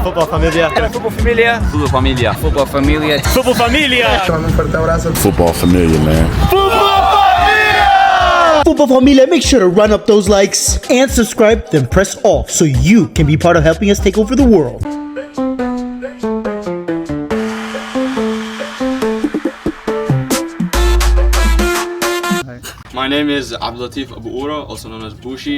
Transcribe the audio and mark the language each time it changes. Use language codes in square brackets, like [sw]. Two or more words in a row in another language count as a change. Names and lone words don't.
[en] Futbol Familia. Futbol Familia. Futbol Familia. Futbol Familia. Futbol Familia. Football Familia, man. Futbol Familia, make sure to run up those likes and subscribe, then press all so you can be part of helping us take over the world. My name is Abdulatif Abu-Ura, also known as Bushi.